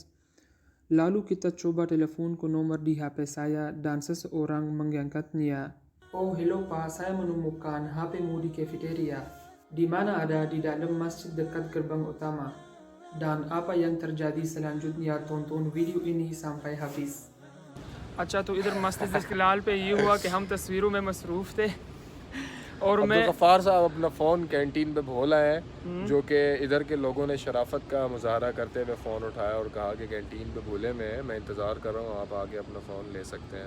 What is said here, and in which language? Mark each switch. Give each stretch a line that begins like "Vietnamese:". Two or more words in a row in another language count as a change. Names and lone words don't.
Indonesian: Lalu kita coba telepon ke nomor di HP saya dan seseorang mengangkatnya. Oh, hello Pak, saya menemukan HP-mu di cafeteria. Di mana ada di dalam masjid dekat gerbang utama. Dan apa yang terjadi selanjutnya, tonton video ini sampai habis.
Urdu: اچھا تو ادھر مسجد استقلال پے یہ ہوا کہ ہم تصویروں میں مصروف تھے اور میں غفار صاحب اپنا فون کینٹین پے بھول آئے ہیں، جو کہ ادھر کے لوگوں نے شرافت کا مظاہرہ کرتے ہوئے فون اٹھایا اور کہا کہ کینٹین پے بھولے میں ہے، میں انتظار کر رہا ہوں، آپ آکے اپنا فون لے سکتے ہیں.